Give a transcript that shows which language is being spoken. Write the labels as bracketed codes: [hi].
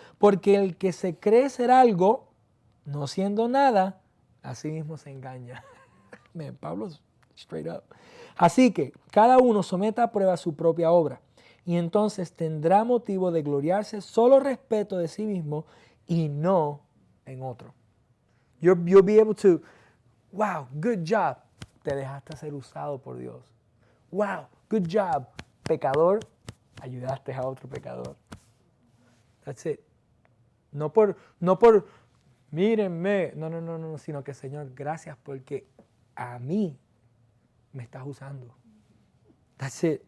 [es] Porque el que se cree ser algo, no siendo nada, a sí mismo se engaña. Man, Pablo es [en] straight up. [es] Así que cada uno someta a prueba su propia obra y entonces tendrá motivo de gloriarse solo respecto de sí mismo y no en otro. [en] You'll be able to, wow, good job. [es] Te dejaste ser usado por Dios. [en] Wow, good job. [es] Pecador, ayudaste a otro pecador. [en] That's it. [es] No por, mírenme. No, sino que Señor, gracias porque a mí me estás usando. [en] That's it.